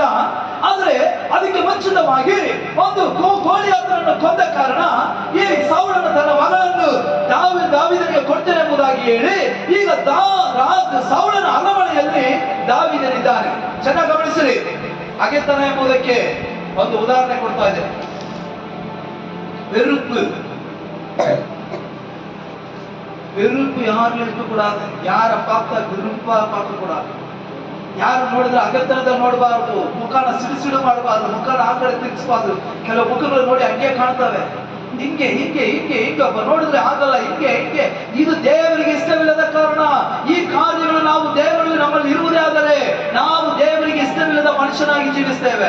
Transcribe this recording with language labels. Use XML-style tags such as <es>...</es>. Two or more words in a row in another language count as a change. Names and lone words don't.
<kn>ಆದ್ರೆ ಅದಕ್ಕೆ ಮುಂಚಿತವಾಗಿ ಒಂದು ಗೋಲಿಯಾತನನ್ನು ಕೊಂದ ಕಾರಣ ಈ ಸೌಲನು ತನ್ನ ಮಗಳನ್ನು ದಾವೀದನಿಗೆ ಕೊಡ್ತೇನೆ ಎಂಬುದಾಗಿ ಹೇಳಿ ಈಗ ಸೌಲನ ಅರಮನೆಯಲ್ಲಿ ದಾವೀದನಿದ್ದಾನೆ. ಚೆನ್ನಾಗಿ ಗಮನಿಸಿರಿ. ಹಗೆತನ ಎಂಬುದಕ್ಕೆ ಒಂದು ಉದಾಹರಣೆ ಕೊಡ್ತಾ ಇದ್ದೇನೆ.</kn> <ta>வெறுப்பு யாருல இருக்க கூடாது. யார பார்த்தா வெறுப்பா பார்க்க கூடாது.</ta> <kn>ಯಾರು ನೋಡಿದ್ರೆ ಅಗತ್ಯದ ನೋಡಬಾರದು. ಮುಖನ ಸಿಡಿಸಿಡು ಮಾಡಬಾರದು. ಮುಖನ ಆ ಕಡೆ ತಿರ್ಗಿಸಬಾರದು. ಕೆಲವು ಮುಖಗಳು ನೋಡಿ ಹಂಗೆ ಕಾಣ್ತವೆ, ಹಿಂಗೆ ಹಿಂಗೆ ಹಿಂಗೆ ಹಿಂಗೆ ನೋಡಿದ್ರೆ ಆಗಲ್ಲ, ಹಿಂಗೆ ಹಿಂಗೆ. ಇದು ದೇವರಿಗೆ ಇಷ್ಟವಿಲ್ಲದ ಕಾರಣ. ಈ ಕಾರ್ಯಗಳು ನಾವು ದೇವರಲ್ಲಿ ನಮ್ಮಲ್ಲಿ ಇರುವುದೇ ಆದರೆ ನಾವು ದೇವರಿಗೆ ಇಷ್ಟವಿಲ್ಲದ ಮನುಷ್ಯನಾಗಿ ಜೀವಿಸ್ತೇವೆ.</kn>